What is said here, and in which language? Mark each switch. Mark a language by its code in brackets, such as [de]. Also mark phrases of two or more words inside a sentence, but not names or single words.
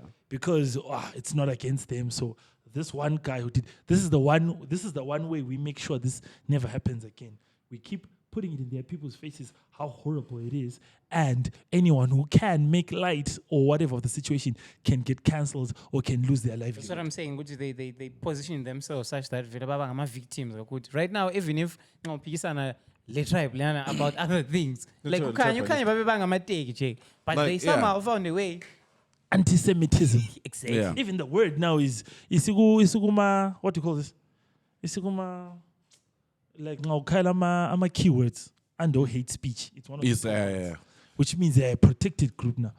[en] Because it's not against them. So this one guy who did this is the one way we make sure this never happens again. We keep putting it in their people's faces how horrible it is, and anyone who can make light or whatever of the situation can get cancelled or can lose their livelihood. That's what I'm saying, which is they position themselves such that [zu] vele baba ngama victims kakhulu. [en] Right now, even if [zu] ngophikisana le tribe lana [en] about other things, like [zu] ukhanya babe bangamateki nje, [en] but Like, they somehow found a way. Anti-Semitism. Exactly. Yeah. Even the word now is isukuma. What do you call this? Isukuma. Like now, ama keywords and hate speech. It's one of It's, the keywords, yeah. which means they're a protected group now.